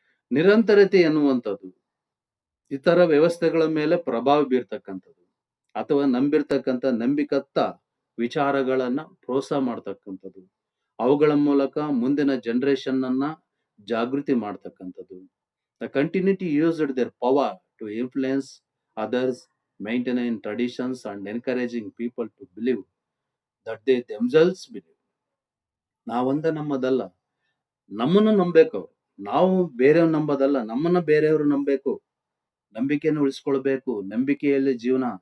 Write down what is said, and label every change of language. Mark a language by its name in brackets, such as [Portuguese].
[Kannada] ನಿರಂತರತೆ ಎನ್ನುವಂಥದ್ದು ಇತರ ವ್ಯವಸ್ಥೆಗಳ ಮೇಲೆ ಪ್ರಭಾವ ಬೀರ್ತಕ್ಕಂಥದ್ದು ಅಥವಾ ನಂಬಿಕತ್ತ ವಿಚಾರಗಳನ್ನ ಪ್ರೋತ್ಸಾಹ ಮಾಡ್ತಕ್ಕಂಥದ್ದು, ಅವುಗಳ ಮೂಲಕ ಮುಂದಿನ ಜನರೇಷನ್ ಅನ್ನ ಜಾಗೃತಿ ಮಾಡ್ತಕ್ಕಂಥದ್ದು. [English] The continuity used their power to influence others, maintaining traditions and encouraging people to believe that they themselves believe. [Kannada] ನಾವೊಂದ ನಮ್ಮದಲ್ಲ, ನಮ್ಮನ್ನು ನಂಬಬೇಕು ಅವ್ರು. ನಾವು ಬೇರೆಯವ್ರು ನಂಬೋದಲ್ಲ, ನಮ್ಮನ್ನ ಬೇರೆಯವರು ನಂಬಬೇಕು, ನಂಬಿಕೆಯನ್ನು ಉಳಿಸ್ಕೊಳ್ಬೇಕು, ನಂಬಿಕೆಯಲ್ಲಿ ಜೀವನ.